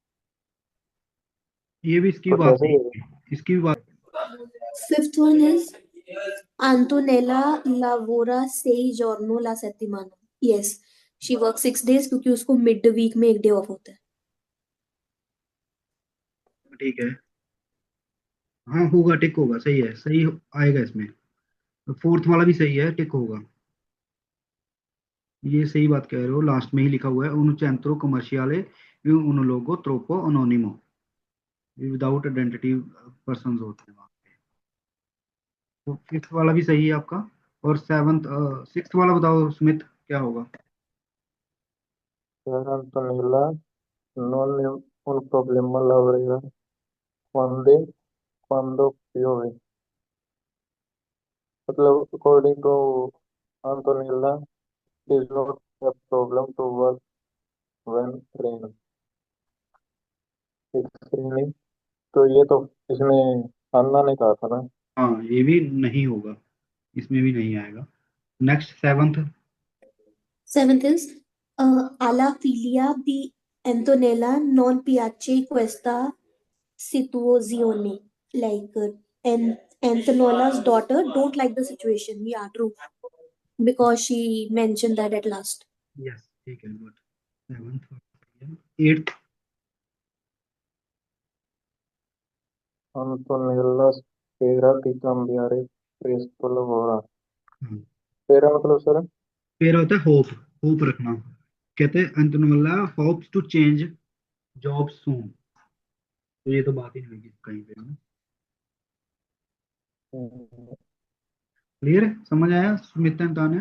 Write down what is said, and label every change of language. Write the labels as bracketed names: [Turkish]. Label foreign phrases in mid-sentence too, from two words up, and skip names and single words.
[Hindi] ये भी इसकी कुछ बात ऐसे नहीं ही है। है, इसकी भी बात। [English] Fifth one is [Italian] Antonella lavora 6 giorni la settimana. [English] Yes, she works 6 days [Hindi] क्योंकि उसको [English] mid week [Hindi] में एक [English] day off [Hindi] होता है. ठीक है, हाँ होगा, टिक होगा, सही है, सही आएगा इसमें। फोर्थ वाला भी सही है, टिक होगा। ये सही बात कह रहे हो, लास्ट में ही लिखा हुआ है [Italian] un centro commerciale e un logo troppo anonimo, [English] without identity person [Hindi] होते हैं वहाँ। तो फिफ्थ वाला भी सही है आपका। और [English] seventh sixth [Hindi] वाला बताओ स्मिथ, क्या होगा। [Italian] Per Antonella non è un problema lavorare quando quando piove [English] मतलब according to Antonella is not a problem to work when rain it's raining। [Hindi] तो ये तो इसने अन्ना ने कहा था ना। हाँ, ये भी नहीं होगा, इसमें भी नहीं आएगा। [English] next seventh. Seventh is [Italian] alla figlia di Antonella non piace questa situazione. [English] Like Antonella's daughter don't like the situation. Yeah, true. Because she mentioned that at last. [Hindi] यस, ठीक है, गुड। सेवंथ। एट्थ। [Italian] Antonella spera di cambiare presto lavoro। [Hindi] spera मतलब सर फिर होता है [English] hope, hope [Hindi] रखना। कहते हैं [English] अंतनुल्लाह hopes to change job soon. [Hindi] तो ये तो बात ही नहीं होगी कहीं पे ना। क्लियर है, समझ आया सुमित ने तान्या।